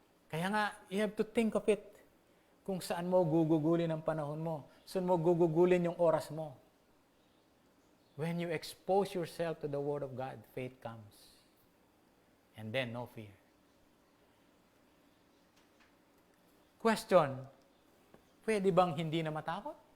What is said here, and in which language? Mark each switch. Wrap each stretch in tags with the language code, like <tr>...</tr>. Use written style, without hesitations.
<tl>Kaya nga,</tl> <en>you have to think of it.</en> <tl>Kung saan mo gugugulin ang panahon mo. Saan mo gugugulin yung oras mo.</tl> <en>When you expose yourself to the Word of God, faith comes. And then, no fear.</en> <tl>Question, pwede bang hindi na matakot?</tl>